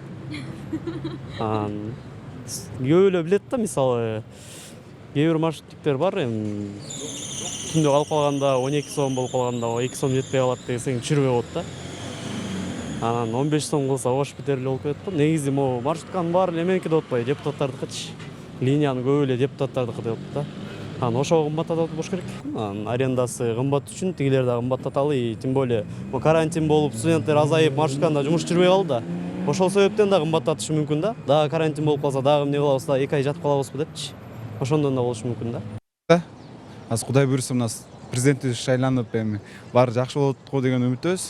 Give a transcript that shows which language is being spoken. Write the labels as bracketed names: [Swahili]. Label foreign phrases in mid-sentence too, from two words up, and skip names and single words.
[Kyrgyz] анан көп эле билет да, мисалы кээ бир маршруттиктер бар, эми түндө калып калганда 12 сом болуп калганда 2 сом жетпей калат десең түшүрбөй коет да. Анан 15 сом кылса ош битер эле болуп кетет да. Негизи могу маршрутканын баары эле эменики деп атпайбы, депутаттардыкычы. Линиянын көбү эле депутаттардыкы деп атат да. Анан ошого кымбаттатат болуш керек. Анан арендасы кымбат үчүн тигилер да кымбаттаталы, [Russian] и тем более [Kyrgyz] бул карантин болуп, студенттер азайып, маршрутканда жумуш жүрбөй калды да. Ошол себептен да кымбаттатышы мүмкүн да. Дагы карантин болуп калса, дагы эмне кылабыз да, 2 ай жатып калабызбы депчи. Ошондон да болушу мүмкүн да. Азыр Кудай буюрса мына президенти шайланып эми баары жакшы болот го деген үмүттөбүз.